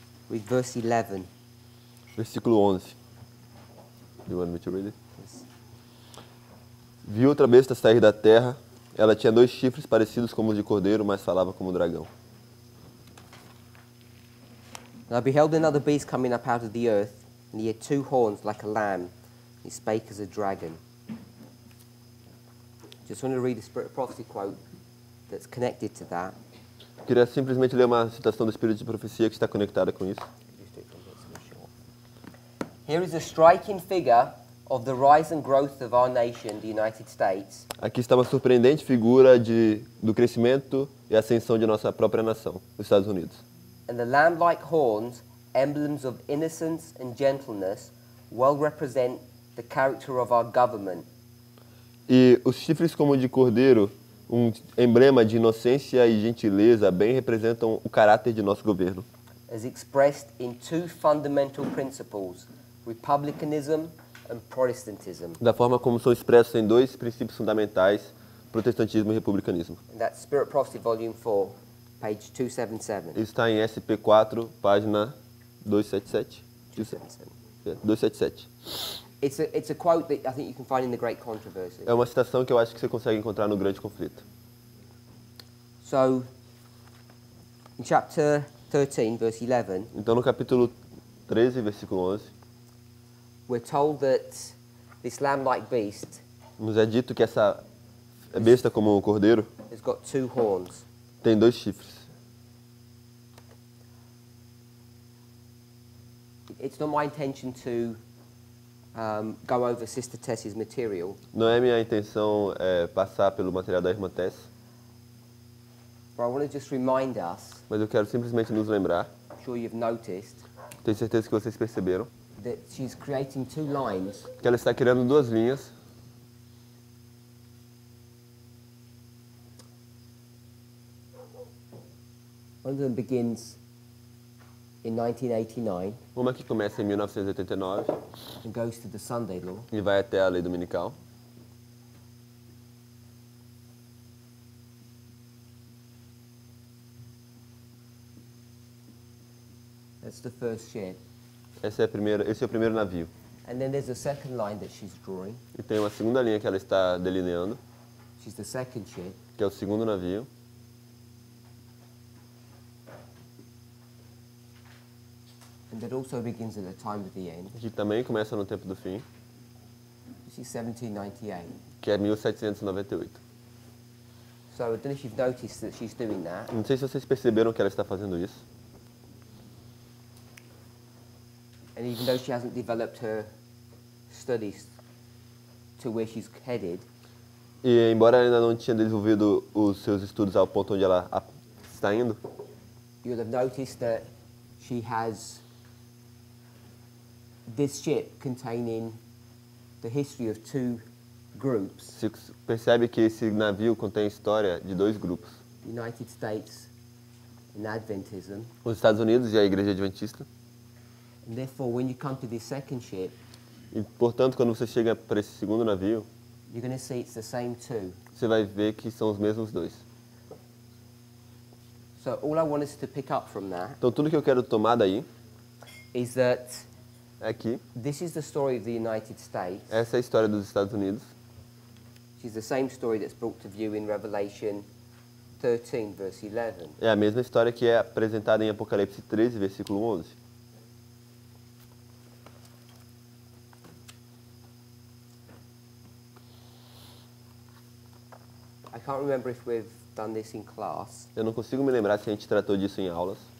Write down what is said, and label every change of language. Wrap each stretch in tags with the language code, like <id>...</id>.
<en>Read verse 11.</en> <pt>Versículo 11.</pt> <en>You want me to read it? Yes.</en> <pt>Vi outra besta sair da terra. Ela tinha 2 chifres parecidos como os de cordeiro, mas falava como dragão.</pt> <en>And I beheld another beast coming up out of the earth, and he had 2 horns like a lamb. He spake as a dragon. Just want to read a Spirit of Prophecy quote that's connected to that.</en> <pt>Queria simplesmente ler uma citação do Espírito de Profecia que está conectada com isso.</pt> <en>Here is a striking figure of the rise and growth of our nation, the United States.</en> <pt>Aqui está uma surpreendente figura do crescimento e ascensão de nossa própria nação, os Estados Unidos.</pt> <en>And the lamb-like horns, emblems of innocence and gentleness, well represent the character of our government.</en> <pt>E os chifres como de cordeiro, um emblema de inocência e gentileza, bem representam o caráter de nosso governo.</pt> <en>As expressed in 2 fundamental principles, republicanism and Protestantism.</en> <pt>Da forma como são expressos em 2 princípios fundamentais, protestantismo e republicanismo.</pt> <en>And that's Spirit Prophecy Volume 4, page 277.</en> <pt>Está em SP4, página 277.</pt> <en>277.</en> <pt>277.</pt> <en>It's a quote that I think you can find in the Great Controversy.</en> <pt>É uma citação que eu acho que você consegue encontrar no Grande Conflito.</pt> <en>So, in chapter 13, verse 11,</en> <pt>Então, no capítulo 13, versículo 11,</pt> <en>we're told that this lamb-like beast</en> <pt>nos é dito que essa besta como um cordeiro</pt> <en>has got 2 horns.</en> <pt>tem 2 chifres.</pt> <en>It's not my intention to go over Sister Tess's material,</en> <pt>Não é minha intenção passar pelo material da irmã Tess,</pt> <en>but I want to just remind us,</en> <pt>mas eu quero simplesmente nos lembrar,</pt> <en>I'm sure you've noticed,</en> <pt>tenho certeza que vocês perceberam,</pt> <en>that she's creating 2 lines</en> <pt>que ela está criando 2 linhas.</pt> <en>One of them begins in 1989</en> <pt>Uma que começa em 1989</pt> <en>and goes to the Sunday law,</en> <pt>e vai até a lei dominical.</pt> <en>that's the first ship.</en> <pt>Esse é o primeiro navio.</pt> <en>And then there's a second line that she's drawing,</en> <pt>E tem uma segunda linha que ela está delineando,</pt> <en>which is the second ship.</en> <pt>que é o segundo navio.</pt> <en>And that also begins at the time of the end,</en> <pt>Que também começa no tempo do fim,</pt> <en>which is 1798.</en> <pt>que é 1798.</pt> <en>So I don't know if you've noticed that she's doing that.</en> <pt>Não sei se vocês perceberam que ela está fazendo isso.</pt> <en>And even though she hasn't developed her studies to where she's headed,</en> <pt>E embora ela ainda não tinha desenvolvido os seus estudos ao ponto onde ela está indo,</pt> <en>you'll have noticed that she has this ship containing the history of 2 groups,</en> <pt>se percebe que esse navio contém a história de 2 grupos.</pt> <en>the United States and Adventism.</en> <pt>Os Estados Unidos e a Igreja Adventista.</pt> <en>And therefore, when you come to this second ship,</en> <pt>E, portanto, quando você chega para esse segundo navio,</pt> <en>you're going to see it's the same 2.</en> <pt>você vai ver que são os mesmos 2.</pt> <en>So all I want us to pick up from that</en> <pt>Então, tudo que eu quero tomar daí</pt> <en>is that</en> <pt>é que</pt> <en>this is the story of the United States.</en> <pt>essa é a história dos Estados Unidos.</pt> <en>Which is the same story that's brought to view in Revelation 13, verse 11.</en> <pt>É a mesma história que é apresentada em Apocalipse 13, versículo 11.</pt> <en>I can't remember if we've done this in class,</en> <pt>Eu não consigo me lembrar se a gente tratou disso em aulas.</pt>